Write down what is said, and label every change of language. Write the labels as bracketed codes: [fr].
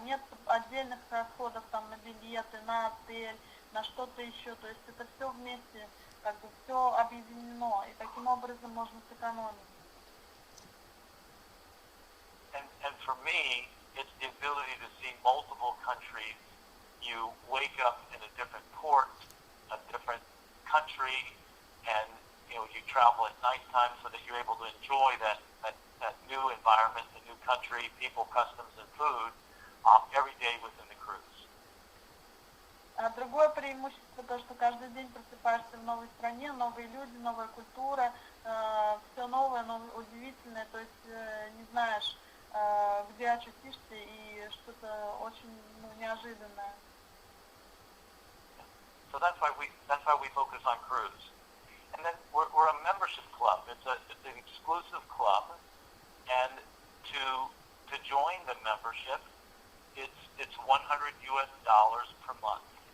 [ru] Нет отдельных расходов там на билеты, на отель, на что-то еще. То есть это все вместе, как бы все объединено. И таким образом можно сэкономить. [en] And for me, it's the ability to see multiple countries. You wake up in a different port, a different country, and you travel at nighttime so that you're able to enjoy that new environment, the new country, people, customs, and food every day within the cruise. [ru] А другое преимущество то, что каждый день просыпаешься в новой стране, новые люди, новая культура, все новое, удивительное, то есть не знаешь, где очутишься, и что-то очень неожиданное. [en] So that's why we focus on cruise. And then we're a membership club. It's an exclusive club, and to join the membership, it's $100 per month.